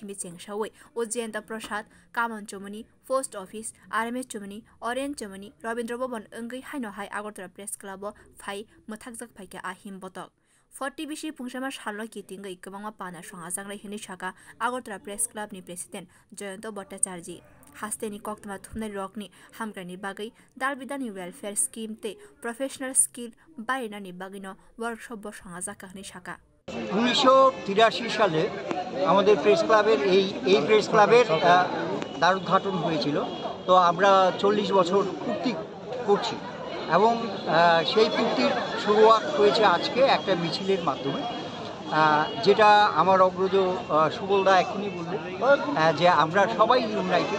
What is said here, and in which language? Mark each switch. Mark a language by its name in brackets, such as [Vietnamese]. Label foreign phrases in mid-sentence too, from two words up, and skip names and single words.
[Kok Borok] simi chengsawi Ujjayanta Prasad Kaman Chowmony Post Office RMS Chowmony Orient Chowmony Rabindra Bhavan wngwi haino hai Agartala Press Club o phai mwthakjakha phaike a himbotok 40 bisi pungsama salno kitingwi kwbangma pana songchama hini saka Agartala Press Club ni President Ujjayanta Prasad hasteni koktama thumnai rokni hamgrani bagwi dalbidani [English] welfare scheme [Kok Borok] te [English] professional skill [Kok Borok] bainani bagino workshop bo songchama hini saka [Bangla] 1983 সালে আমাদের প্রেস ক্লাবের এই প্রেস ক্লাবের দ্বারোদ্ঘাটন হয়েছিল। তো আমরা 40 বছর পূর্তি করছি এবং সেই পূর্তির শুরুয়াত হয়েছে আজকে একটা মিছিলের মাধ্যমে, যেটা আমার অগ্রজ সুবলদা এখনই বললেন যে আমরা সবাই ইউনাইটেড।